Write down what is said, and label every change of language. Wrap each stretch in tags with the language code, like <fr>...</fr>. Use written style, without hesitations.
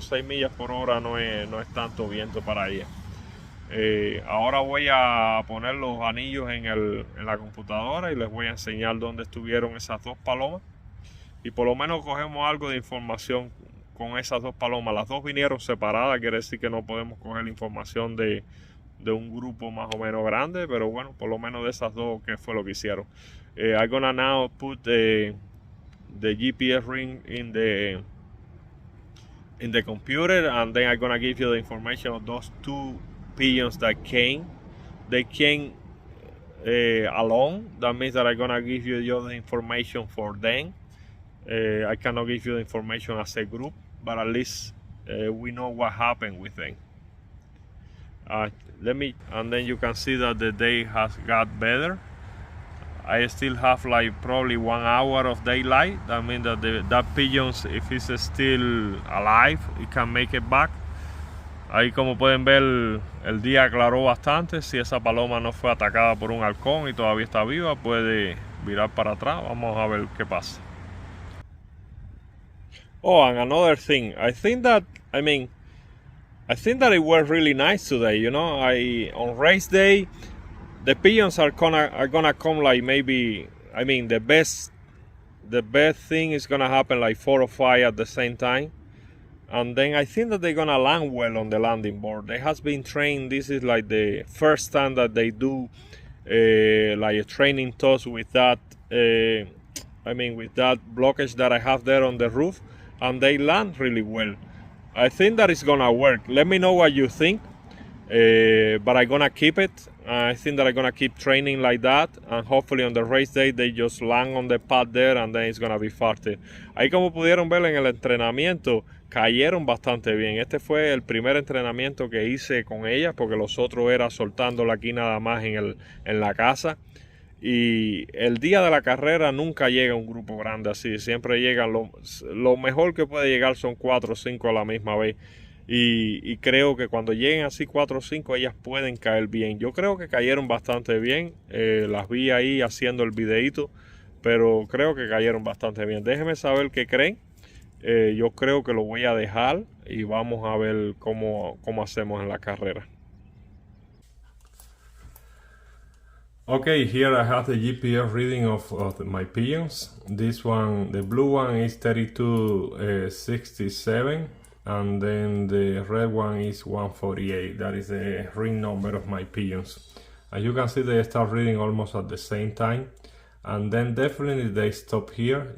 <es>6 millas por hora no es tanto viento para ella. Ahora voy a poner los anillos en la computadora y les voy a enseñar dónde estuvieron esas 2 palomas, y por lo menos cogemos algo de información con esas 2 palomas. Las 2 vinieron separadas, quiere decir que no podemos coger la información de un grupo más o menos grande, pero bueno, por lo menos de esas 2, ¿qué fue lo que hicieron?</es> <en>I'm gonna now put the GPS ring in the computer, and then I'm gonna give you the information of those 2 pigeons that came. They came alone. That means that I'm gonna give you the information for them. I cannot give you the information as a group, but at least we know what happened with them. And then you can see that the day has got better. I still have like probably 1 hour of daylight. That means that that pigeons, if it's still alive, it can make it back.</en> <es>Ahí, como pueden ver, el día aclaró bastante. Si esa paloma no fue atacada por un halcón y todavía está viva, puede virar para atrás. Vamos a ver qué pasa.</es> <en>Oh, and another thing, I think that it was really nice today. You know, on race day, the pigeons are gonna come like maybe. I mean, the best thing is gonna happen like 4 or 5 at the same time, and then I think that they're gonna land well on the landing board. They has been trained. This is like the first time that they do like a training toss with that. With that blockage that I have there on the roof, and they land really well. I think that it's gonna work. Let me know what you think. But I'm gonna keep it. I think that I'm gonna keep training like that, and hopefully on the race day they just land on the pad there, and then it's gonna be faster.</en> <es>Ahí, como pudieron ver en el entrenamiento, cayeron bastante bien. Este fue el primer entrenamiento que hice con ellas, porque los otros era soltándola aquí nada más en la casa. Y el día de la carrera nunca llega un grupo grande así. Siempre llegan, lo mejor que puede llegar son 4 o 5 a la misma vez. Y creo que cuando lleguen así 4 o 5, ellas pueden caer bien. Yo creo que cayeron bastante bien. Las vi ahí haciendo el videito, pero creo que cayeron bastante bien. Déjenme saber qué creen. Yo creo que lo voy a dejar y vamos a ver cómo hacemos en la carrera.</es> <en>Okay, here I have the GPS reading of my pigeons. This one, the blue one, is 3267, and then the red one is 148. That is the ring number of my pigeons. As you can see, they start reading almost at the same time, and then definitely they stop here.</en>